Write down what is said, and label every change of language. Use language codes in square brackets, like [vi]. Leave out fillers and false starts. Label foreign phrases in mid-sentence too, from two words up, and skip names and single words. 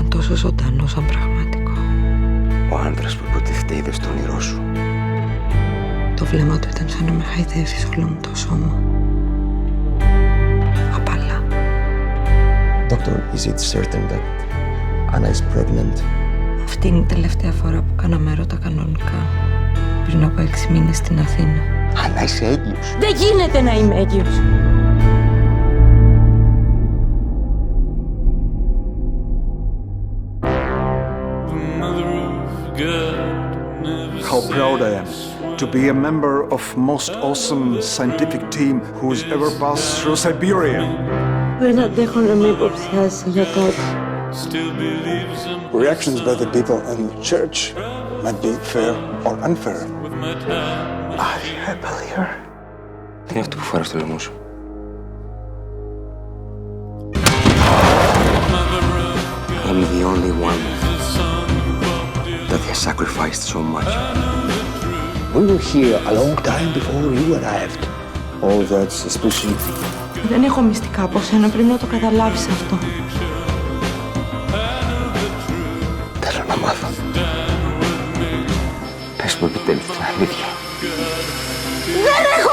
[el] τόσο ζωντανό σαν πραγματικό. Ο άντρας που υποτίθεται είδε στο όνειρό σου. Το βλέμμα του ήταν σαν να με χαϊδεύει όλο μου το σώμα. Απαλά. [en] Doctor, is it certain that Anna is pregnant? [el] Αυτή είναι η τελευταία φορά που κάναμε έρωτα κανονικά. Πριν από 6 μήνες στην Αθήνα. Ανά, είσαι έγκυος. Δεν γίνεται να είμαι έγκυος. [en] How proud I am to be a member of most awesome scientific team who's ever passed through Siberia. [el] Δεν αντέχω να με υποψιάσει για κάτι. [en] Reactions by the people in the church might be fair or unfair. I believe her. [el] Τι είναι αυτό που φοράς στο λαιμό σου? [en] I'm the only one that has sacrificed so much. We were here a long time before you arrived. All that suspicion. [el] Δεν έχω μυστικά από σένα, πρέπει να το καταλάβεις αυτό. Θέλω να μάθω. Πες μου επιτέλους την αλήθεια. Δεν